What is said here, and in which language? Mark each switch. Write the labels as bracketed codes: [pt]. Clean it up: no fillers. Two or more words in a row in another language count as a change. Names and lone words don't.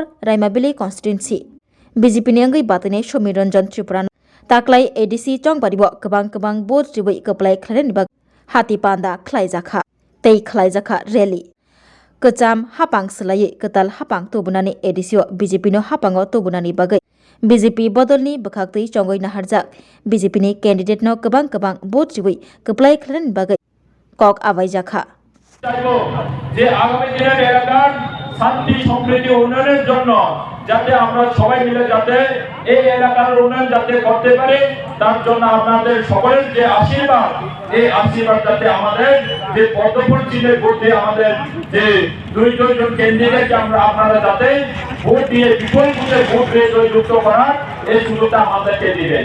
[trp] रायमाबिली कन्स्टिट्युन्सि बीजेपी नि अंगै बातायनाय समीर रंजन त्रिपुरानो ताक्लाय एडीसी चंबारिबो गोबां बोट जुबै कपलाय खायनानै बागै हाति पान्दा खलायजाखा रेली कचाम हापां सोलायै कताल हापां तोबुनानै एडीसीओ बीजेपी नो हापांगो तोबुनानै बागै बीजेपी बदलनि बखाक्तै चंगै नाहारजाक बीजेपी नि कैंडिडेट नो गोबां बोट जुबै कपलाय खायनानै बागै কক আবাইজাখা [bn] যে আগামী দিনের এলাকার শান্তি সম্প্রীতি উন্নয়নের জন্য যাতে আমরা সবাই মিলে যাতে এই এলাকার উন্নয়ন যাতে করতে পারি তার জন্য আপনাদের সকলের যে আশীর্বাদ এই আশীর্বাদ যাতে আমাদের যে পদ্মফুল চিহ্নের ভোট দিয়ে আমাদের যে দুইজন ক্যান্ডিডেটকে আপনারা যাতে ভোট দিয়ে বিপুল ভোট দিয়ে জয়যুক্ত করার এই সুযোগটা আমাদেরকে দিবেন।